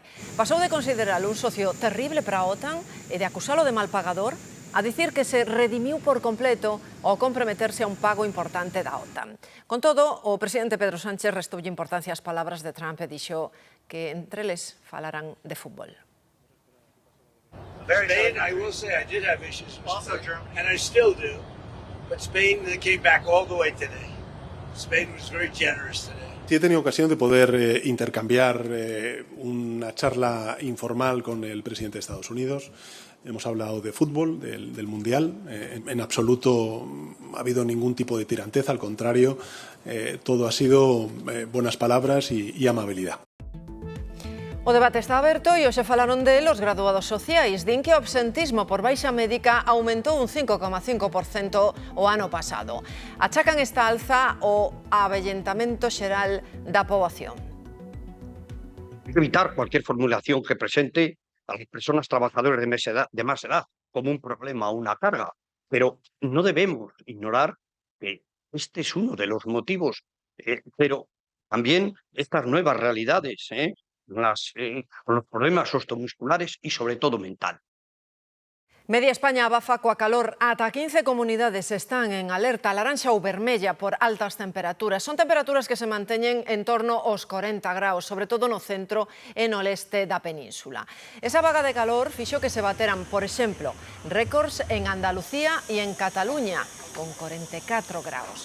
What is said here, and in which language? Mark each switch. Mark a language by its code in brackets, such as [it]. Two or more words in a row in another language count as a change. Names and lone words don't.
[gl] Pasou de consideralo un socio terrible para a OTAN e de acusalo de mal pagador a dicir que se redimiu por completo ao comprometerse a un pago importante da OTAN. Con todo, o presidente Pedro Sánchez restoulle importancia ás palabras de Trump e dixo que entre eles falarán de fútbol. [en] Spain, I will say I did have issues with Spain, and I still do. But Spain came back all the way today. Spain was very generous today. [es] Sí, he tenido ocasión de poder intercambiar una charla informal con el presidente de Estados Unidos. Hemos hablado de fútbol, del Mundial. En absoluto ha habido ningún tipo de tiranteza, al contrario, todo ha sido buenas palabras y amabilidad. [gl] O debate está aberto e hoxe falaron de los graduados sociais. Din que o absentismo por baixa médica aumentou un 5,5% o ano pasado. Achacan esta alza ao avellentamento xeral da poboación. [es] Evitar cualquier formulación que presente a las personas trabajadoras de más edad como un problema o una carga, pero no debemos ignorar que este es uno de los motivos, pero también estas nuevas realidades, con los problemas osteomusculares y sobre todo mental. [gl] Media España abafa coa calor. Ata 15 comunidades están en alerta laranxa ou vermella por altas temperaturas. Son temperaturas que se manteñen en torno aos 40 graus, sobre todo no centro e no leste da península. Esa vaga de calor fixo que se bateran, por exemplo, récords en Andalucía e en Cataluña, con 44 graus.